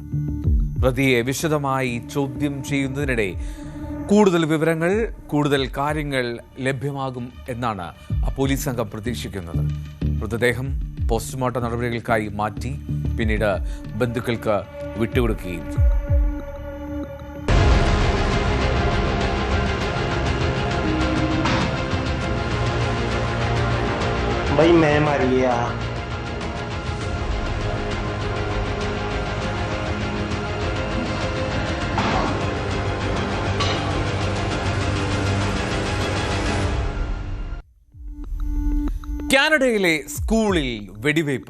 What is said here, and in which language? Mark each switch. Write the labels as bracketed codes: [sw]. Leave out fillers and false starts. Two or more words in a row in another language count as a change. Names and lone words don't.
[ml] പ്രതിയെ വിശദമായി ചോദ്യം ചെയ്യുന്നതിനിടെ കൂടുതൽ വിവരങ്ങൾ, കൂടുതൽ കാര്യങ്ങൾ ലഭ്യമാകും എന്നാണ് ആ പോലീസ് സംഘം പ്രതീക്ഷിക്കുന്നത്. മൃതദേഹം പോസ്റ്റ്മോർട്ടം നടപടികൾക്കായി മാറ്റി പിന്നീട് ബന്ധുക്കൾക്ക് വിട്ടുകൊടുക്കുകയും ചെയ്തു. [pa] ਬਈ ਮੈਂ ਮਾਰੀ ਆ [ml] കാനഡയിലെ സ്കൂളിൽ വെടിവയ്പ്.